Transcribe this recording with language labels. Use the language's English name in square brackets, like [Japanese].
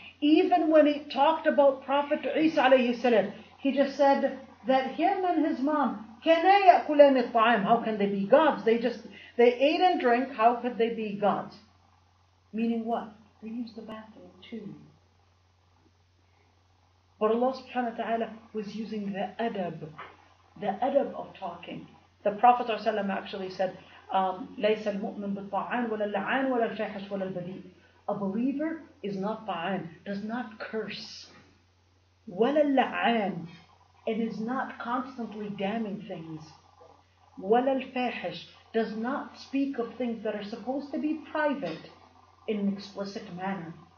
[English] Even when he talked about Prophet Isa alayhi salam, he just said that him and his mom, [Arabic] كَانَا يَأْكُلَانِ الطَّعَامِ. [English] How can they be gods? They ate and drank. How could they be gods? Meaning what? They used the bathroom too. But Allah subhanahu wa ta'ala was using the adab of talking. The Prophet ﷺ actually said, [Arabic] لَيْسَ الْمُؤْمِنُ بِالطَّعَانِ وَلَا اللَّعَانِ وَلَا الْفَاحِشِ وَلَا الْبَذِيءِ. [English] A believer is not ta'an, does not curse. [Arabic] وَلَا اللَّعَانِ, [English] and is not constantly damning things. [Arabic] وَلَا الْفَاحِشِ, [English] does not speak of things that are supposed to be private in an explicit manner.